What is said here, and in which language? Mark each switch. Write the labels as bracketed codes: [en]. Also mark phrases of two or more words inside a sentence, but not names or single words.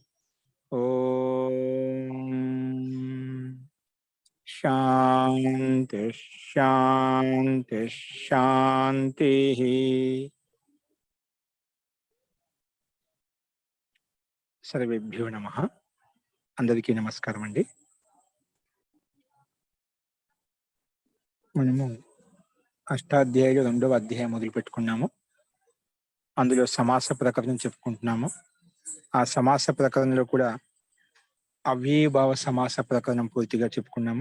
[sa] ओम शांति शांति शांति। सर्वेभ्यो नमः। [te] అందరికీ నమస్కారం అండి। మనము అష్టాధ్యాయులు రెండవ అధ్యాయం మొదలు పెట్టుకున్నాము. అందులో సమాస ప్రకరణం చెప్పుకుంటున్నాము. ఆ సమాస ప్రకరణంలో కూడా అవ్యయభావ సమాస ప్రకరణం పూర్తిగా చెప్పుకున్నాము.